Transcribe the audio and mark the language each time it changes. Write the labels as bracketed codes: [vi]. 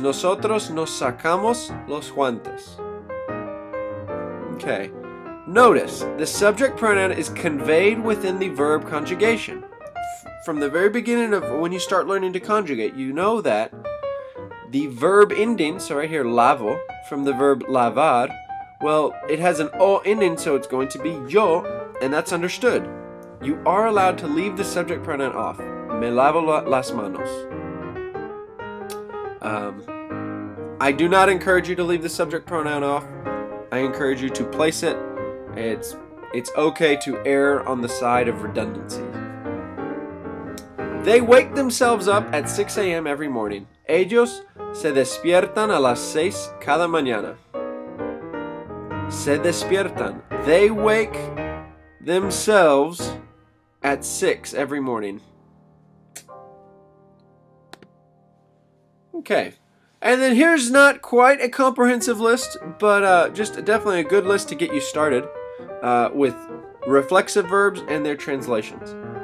[es] Nosotros nos sacamos los guantes. [en] Okay. Notice, the subject pronoun is conveyed within the verb conjugation. From the very beginning of when you start learning to conjugate, you know that the verb ending, so right here, lavo, from the verb lavar, well, it has an o ending, so it's going to be yo, and that's understood. You are allowed to leave the subject pronoun off. [es] Me lavo las manos. [en] I do not encourage you to leave the subject pronoun off. I encourage you to place it. It's okay to err on the side of redundancy. They wake themselves up at 6 a.m. every morning. [es] Ellos se despiertan a las 6 cada mañana. Se despiertan. [en] They wake themselves at 6 every morning. Okay. And then here's not quite a comprehensive list, but just definitely a good list to get you started with reflexive verbs and their translations.